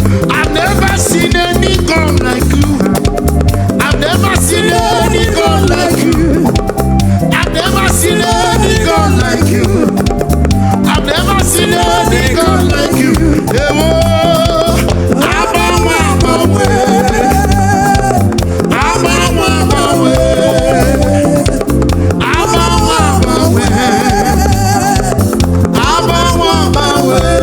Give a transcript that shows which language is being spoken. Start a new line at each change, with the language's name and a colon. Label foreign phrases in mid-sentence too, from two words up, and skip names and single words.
English: I've never seen any God like you. I've never seen any God like you. I've never seen any God like you. I've never seen any God like you.
Igbo: Ewo, agbanwe, agbanwe. Agbanwe, agbanwe. Agbanwe, agbanwe. Agbanwe, agbanwe.